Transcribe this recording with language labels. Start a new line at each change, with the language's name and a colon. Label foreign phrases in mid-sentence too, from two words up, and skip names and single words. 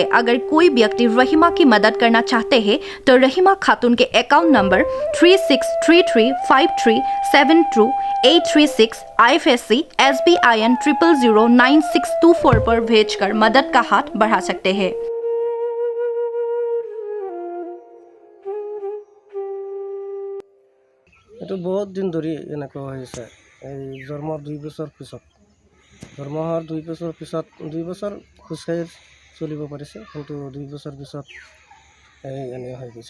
Hindi: अगर कोई व्यक्ति रहीमा की मदद करना चाहते हैं तो रहीमा खातून के अकाउंट नंबर 363353272836 IFSC SBIN 0009624 पर भेजकर मदद का हाथ बढ़ा सकते हैं।
Assamese: এইটো বহুত দিন ধৰি এনেকুৱা হৈ আছে। এই জন্মৰ 2 বছৰ পিছত, জন্ম হোৱাৰ 2 বছৰ পিছত 2 বছৰ খোজকাঢ়ি চলিব পাৰিছে, কিন্তু 2 বছৰ পিছত এনে হৈ গৈছে।